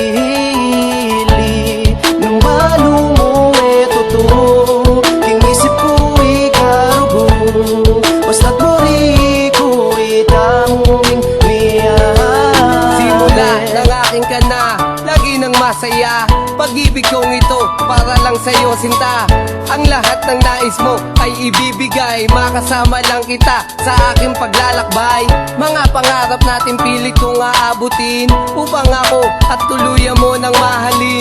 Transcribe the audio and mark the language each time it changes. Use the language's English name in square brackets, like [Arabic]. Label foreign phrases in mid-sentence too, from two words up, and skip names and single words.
[Pampanga] dili, nung balo mo tuto, king isip kuwi karugo, basta't mori kuwi taming miyay. [Filipino] Simula ng aking ka na, lagi nang masaya, pag-ibig kong ito para lang sa'yo sinta. Ang lahat ng nais mo ay ibibigay, makasama lang kita sa aking paglalakbay. Mga pangarap natin pilit kong aabutin, upang ako at tuluyan mo ng mahalin.